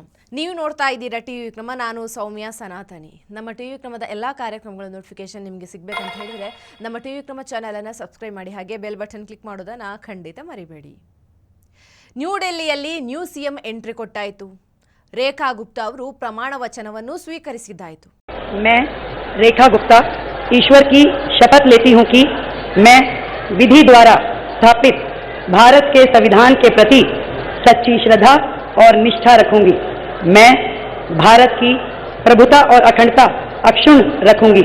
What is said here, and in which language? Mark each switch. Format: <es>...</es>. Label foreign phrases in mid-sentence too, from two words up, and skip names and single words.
<kn>ನೀವು ನೋಡ್ತಾ ಇದ್ದೀರಾ ಟಿವಿ ವಿಕ್ರಮ. ನಾನು ಸೌಮ್ಯ ಸನಾತನಿ. ನಮ್ಮ ಟಿವಿ ವಿಕ್ರಮದ ಎಲ್ಲ ಕಾರ್ಯಕ್ರಮಗಳ ನೋಟಿಫಿಕೇಶನ್ ನಿಮಗೆ ಸಿಗಬೇಕಂತ ಹೇಳಿದ್ರೆ ನಮ್ಮ ಟಿವಿ ವಿಕ್ರಮ ಚಾನೆಲ್ ಅನ್ನು ಸಬ್ಸ್ಕ್ರೈಬ್ ಮಾಡಿ, ಹಾಗೆ ಬೆಲ್ ಬಟನ್ ಕ್ಲಿಕ್ ಮಾಡೋದನ್ನ ಖಂಡಿತ ಮರಿಬೇಡಿ. ನ್ಯೂ ಡೆಲ್ಲಿಯಲ್ಲಿ</kn> <en>new CM entry</en> <kn>ಕೊಟ್ಟಾಯಿತು. ರೇಖಾ ಗುಪ್ತಾ ಅವರು ಪ್ರಮಾಣ ವಚನವನ್ನು ಸ್ವೀಕರಿಸಿದ್ದಾಯಿತು.</kn> <hi>मैं रेखा गुप्ता ईश्वर की शपथ लेती हूं कि मैं विधि द्वारा स्थापित भारत के संविधान के प्रति सच्ची श्रद्धा और निष्ठा रखूंगी। मैं भारत की प्रभुता और अखंडता अक्षुण्ण रखूंगी।</hi>